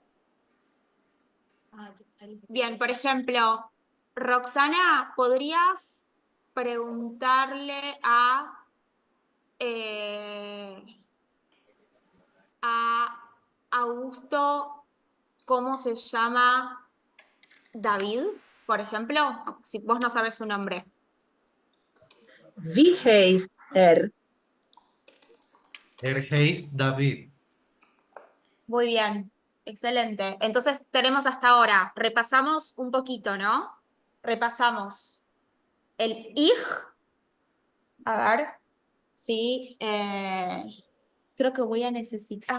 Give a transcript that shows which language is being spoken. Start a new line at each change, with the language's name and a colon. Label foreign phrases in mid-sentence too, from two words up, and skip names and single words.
Spanish: Bien, por ejemplo, Roxana, ¿podrías preguntarle a Augusto cómo se llama David, por ejemplo? Si vos no sabes su nombre.
German: Wie heißt er? heißt David.
Spanish: Muy bien, excelente. Entonces tenemos hasta ahora, repasamos un poquito, ¿no? Repasamos el ich. A ver, sí, creo que voy a necesitar.